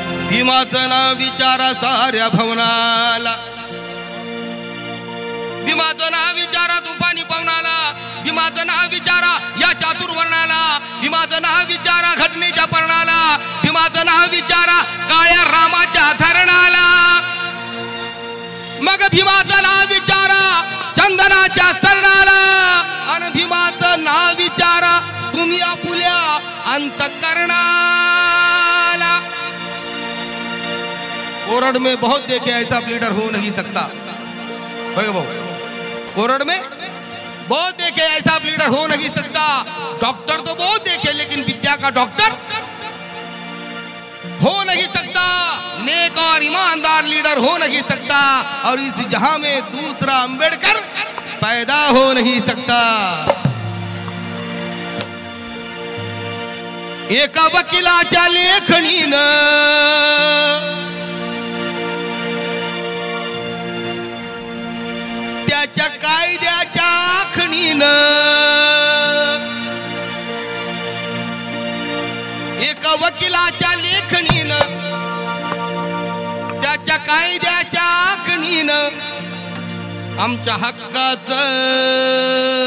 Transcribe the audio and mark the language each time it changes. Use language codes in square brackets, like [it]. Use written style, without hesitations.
[mr] भीमाचं नाव विचारा साऱ्या भवनाला, भीमाचं नाव विचारा तुफानी पवनाला, भीमाचं नाव विचारा या चातुर्वर्णाला, भीमाचं नाव विचारा घटनेच्या पर्णाला, भीमाचं नाव विचारा काळ्या रामाच्या धरणाला, मग भीमाचं नाव विचारा चंदनाच्या सरणाला, आणि भीमाचं नाव विचारा तुम्ही आपुल्या अंतःकरणाला. [hi] कोरड में बहुत देखे ऐसा लीडर हो नहीं सकता. कोरड में बहुत देखे ऐसा लीडर हो नहीं सकता. डॉक्टर तो बहुत देखे लेकिन विद्या का डॉक्टर हो नहीं सकता. नेक और ईमानदार लीडर हो नहीं सकता. और इस जहां में दूसरा अंबेडकर पैदा हो नहीं सकता. [mr] एका वकिलाच्या लेखणीनं त्याच्या कायद्याच्या आखणीनं, एका वकिलाच्या लेखणीनं त्याच्या कायद्याच्या आखणीनं आमच्या हक्काचं.